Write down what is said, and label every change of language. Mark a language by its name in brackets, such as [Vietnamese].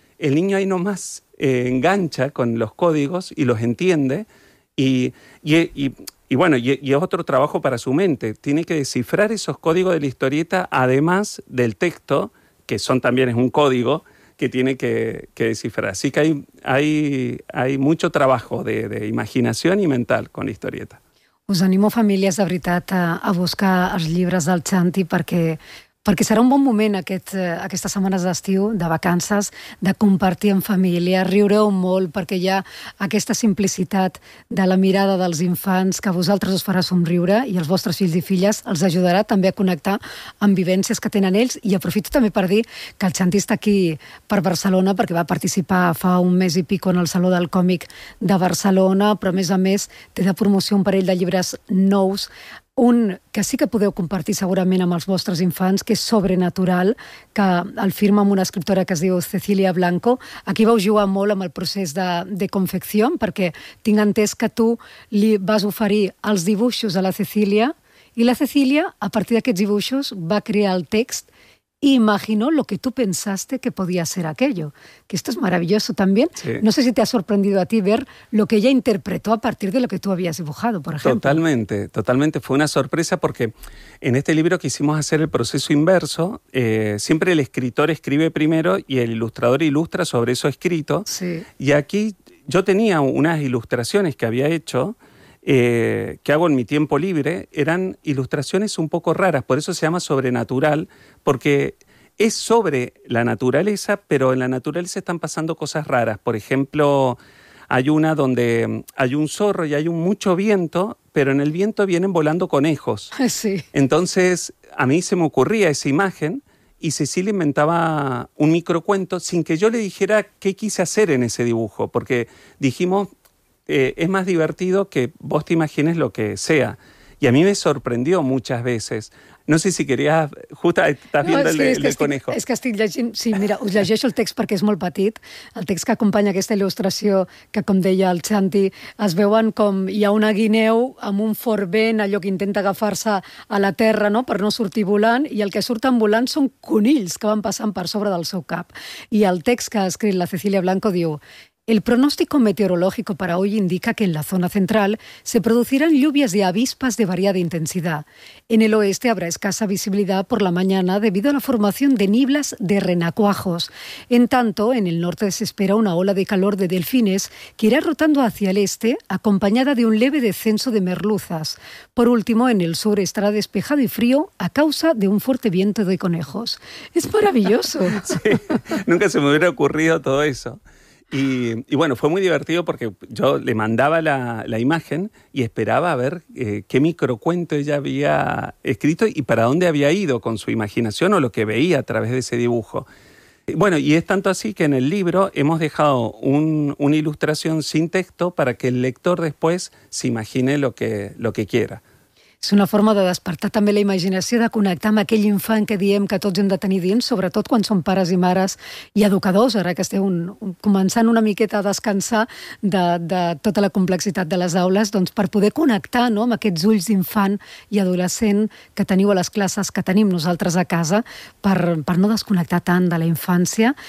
[Spanish] El niño ahí nomás engancha con los códigos y los entiende, y es otro trabajo para su mente. Tiene que descifrar esos códigos de la historieta, además del texto, que son también es un código, que tiene que descifrar. Así que hay mucho trabajo de imaginación y mental con la historieta. [Catalan] Us animo, famílies, de veritat, a buscar els llibres del Xanti perquè serà un bon moment aquestes setmanes d'estiu, de vacances, de compartir amb família. Riureu molt perquè hi ha aquesta simplicitat de la mirada dels infants que a vosaltres us farà somriure i els vostres fills i filles els ajudarà també a connectar amb vivències que tenen ells. I aprofito també per dir que el Xanti està aquí per Barcelona perquè va participar fa un mes i pico en el Saló del Còmic de Barcelona, però a més té de promoció un parell de llibres nous. Un que sí que podeu compartir segurament amb els vostres infants, que és Sobrenatural, que el firma amb una escriptora que es diu Cecília Blanco. Aquí vau jugar molt amb el procés de confecció, perquè tinc entès que tu li vas oferir els dibuixos a la Cecília i la Cecília, a partir d'aquests dibuixos, va crear el text i [Spanish] imaginó lo que tú pensaste que podía ser aquello. Que esto es maravilloso también. Sí. No sé si te ha sorprendido a ti ver lo que ella interpretó a partir de lo que tú habías dibujado, por ejemplo. Totalmente, totalmente. Fue una sorpresa porque en este libro quisimos hacer el proceso inverso. Siempre el escritor escribe primero y el ilustrador ilustra sobre eso escrito. Sí. Y aquí yo tenía unas ilustraciones que había hecho, que hago en mi tiempo libre, eran ilustraciones un poco raras, por eso se llama Sobrenatural, porque es sobre la naturaleza, pero en la naturaleza están pasando cosas raras. Por ejemplo, hay una donde hay un zorro y hay mucho viento, pero en el viento vienen volando conejos. Sí. Entonces, a mí se me ocurría esa imagen y Cecilia inventaba un microcuento sin que yo le dijera qué quise hacer en ese dibujo, porque dijimos, es más divertido que vos te imagines lo que sea. Y a mí me sorprendió muchas veces. No sé si querías... Justa, estás viendo el conejo. [Catalan] És que estic llegint... Sí, mira, us llegeixo el text perquè és molt petit. El text que acompanya aquesta il·lustració, que com deia el Xanti, es veuen com hi ha una guineu amb un fort vent, allò que intenta agafar-se a la terra, no?, per no sortir volant, i el que surten volant són conills que van passant per sobre del seu cap. I el text que ha escrit la Cecília Blanco diu... [Spanish] El pronóstico meteorológico para hoy indica que en la zona central se producirán lluvias de avispas de variada intensidad. En el oeste habrá escasa visibilidad por la mañana debido a la formación de nieblas de renacuajos. En tanto, en el norte se espera una ola de calor de delfines que irá rotando hacia el este, acompañada de un leve descenso de merluzas. Por último, en el sur estará despejado y frío a causa de un fuerte viento de conejos. ¡Es maravilloso! Sí, nunca se me hubiera ocurrido todo eso. Y bueno, fue muy divertido porque yo le mandaba la imagen y esperaba a ver qué microcuento ella había escrito y para dónde había ido con su imaginación o lo que veía a través de ese dibujo. Bueno, y es tanto así que en el libro hemos dejado una ilustración sin texto para que el lector después se imagine lo que quiera. [Catalan] És una forma de despertar també la imaginació, de connectar amb aquell infant que diem que tots hem de tenir dins, sobretot quan som pares i mares i educadors, ara que esteu començant una miqueta a descansar de tota la complexitat de les aules, doncs per poder connectar, no, amb aquests ulls d'infant i adolescent que teniu a les classes, que tenim nosaltres a casa, per no desconnectar tant de la infància.